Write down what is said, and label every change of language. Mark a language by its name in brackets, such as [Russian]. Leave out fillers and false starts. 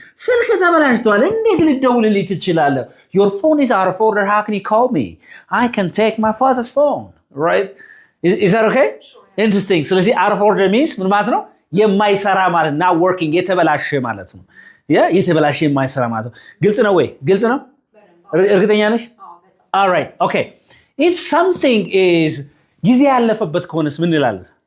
[Amharic] ስልክ ተበላሽቷል እንዴት ልደውልልኝ ትችላለህ? [English] Your phone is out of order. How can you call me? I can take my father's phone. Right? Is that okay? Sure. Interesting. [Amharic] ስለዚህ [English] out of order means [Amharic] ምን ማለት ነው? የማይሰራ ማለት [English] not working [Amharic] የተበላሸ ማለት ነው። የተበላሸ የማይሰራ ማለት ነው። ግልጽ ነው ወይ? ግልጽ ነው? እርግጠኛ ነሽ? [English] All right. Okay. If something is [Amharic] ጊዜ ያለፈበት ከሆነስ ምን እንላለን?